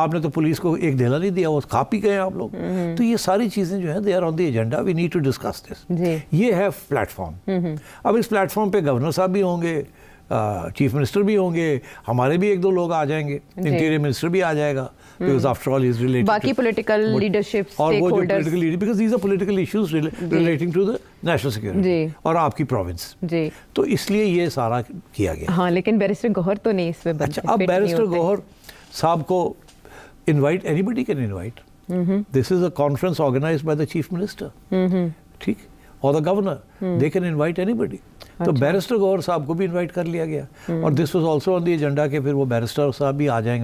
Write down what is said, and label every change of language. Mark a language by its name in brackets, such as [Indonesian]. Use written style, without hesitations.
[Hindi] आपने तो पुलिस को एक ढेला नहीं दिया, वो खा पी गए आप लोग। तो ये सारी चीज़ें जो है [English] They are on the agenda, we need to discuss this. [Hindi] ये है प्लेटफॉर्म। अब इस प्लेटफॉर्म पे गवर्नर साहब भी होंगे, चीफ मिनिस्टर भी होंगे, हमारे भी 1-2 लोग आ जाएंगे, इंटीरियर मिनिस्टर भी आ जाएगा, [English] because after all is related [Hindi] बाकी पॉलिटिकल लीडरशिप, और वो जो [English] stakeholders, political leader, because these are political issues relating to the national security [Hindi] और आपकी प्रोविंस, जी, तो इसलिए ये सारा किया गया। हाँ, लेकिन बैरिस्टर गौहर तो नहीं इसमें बन। अच्छा, अब बैरिस्टर गौहर साहब को invite, [English] Anybody can invite, this is a conference organised by the chief minister, ठीक, और the governor, they can invite anybody. [Hindi] तो बैरिस्टर गौहर साहब को भी इनवाइट कर लिया गया, और [English] this was also on the agenda [Hindi] कि फिर वो बैरिस्टर साहब भी आ जाएंगे।